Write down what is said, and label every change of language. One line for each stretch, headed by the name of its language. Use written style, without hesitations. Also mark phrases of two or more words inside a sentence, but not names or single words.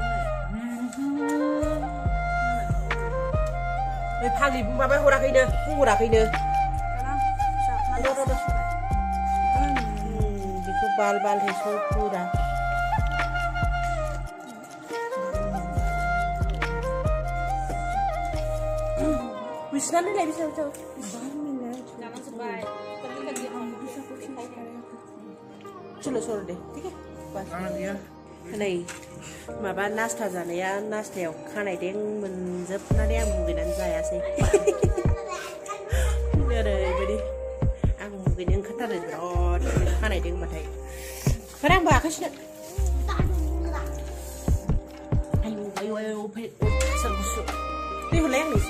Bodo: बे फाग्लि माबा हराखैनो बुंहराखैनो। बेखौ बाल हेसो पुरा। बिसिनानो लाय बिसिनाव
Hindi: चलो सर
Bodo: दे
Hindi: ठीक है बस।
Bodo: नै माबा नास्ता जानाया नास्तायाव खानायदें मोनजोबनानै आं मुगैनानै जायासै। ओरैबायदि आं मुगैनो ओंखारथारो बिराद खानायदें होनबाथाय। ओमफ्राय आंबो आखायसुनो सोर गुसु दै हरलाय आंनो एसे।